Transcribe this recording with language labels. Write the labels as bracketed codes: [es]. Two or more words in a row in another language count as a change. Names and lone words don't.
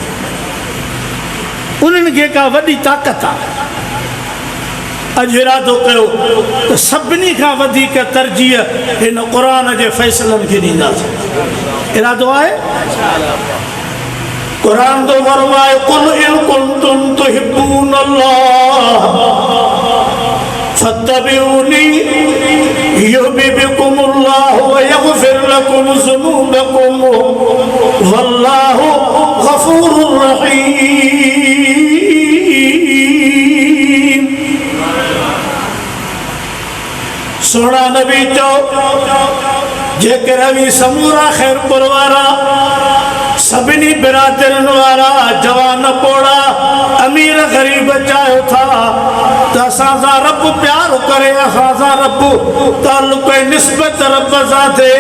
[sd] उन्हनि खे का वॾी ताक़त आहे। अॼु इरादो कयो त सभिनी खां वधीक तरजीह हिन क़ुरान जे फ़ैसिलनि खे ॾींदासीं। इरादो आहे? क़ुरान तो फरमाए [ar] قل إن كنتم تحبون الله فاتبعوني يحببكم الله ويغفر لكم ذنوبكم والله غفور رحيم. [sd] सोना नबी चओ जेकर भी समूरा खैरपुर वारा सभिनी बिरादरनि वारा जवान पोड़ा अमीर ग़रीब चाहियो था त असां सां रब प्यार करे, असां सां रब ताल्लुक़ निस्बत रब सां थिए।